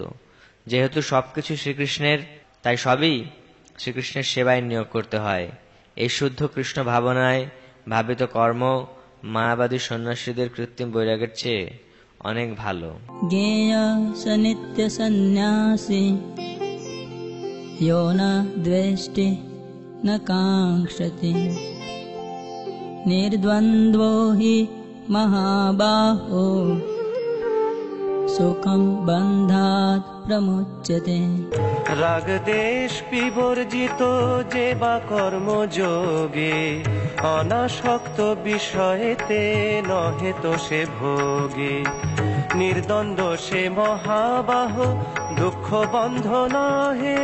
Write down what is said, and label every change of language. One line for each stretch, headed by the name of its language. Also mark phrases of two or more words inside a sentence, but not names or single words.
Bangla: যেহেতু সবকিছু শ্রীকৃষ্ণের, তাই সবই শ্রীকৃষ্ণের সেবায় নিয়োগ করতে হয়। এই শুদ্ধ কৃষ্ণ ভাবনায় ভাবিত কর্ম মায়াবাদী সন্ন্যাসীদের কৃত্রিম বৈরাগ্যের চেয়ে অনেক ভালো।
Sanskrit: জ্ঞেয় স নিত্য সন্ন্যাসী ইয়ো ন দ্বেষ্টি ন কাঙ্ক্ষতি निर्द्वन्द्वो हि महाबाहो सुखं बन्धात् प्रमुच्यते।
Bangla: রাগ দেশ বিবর্জিত যে বা কর্মযোগে অনাসক্ত বিষয়েতে নহে তো সে ভোগে। নির্দ্বন্দ্ব সে মহাবাহ দুঃখ বন্ধ নহে।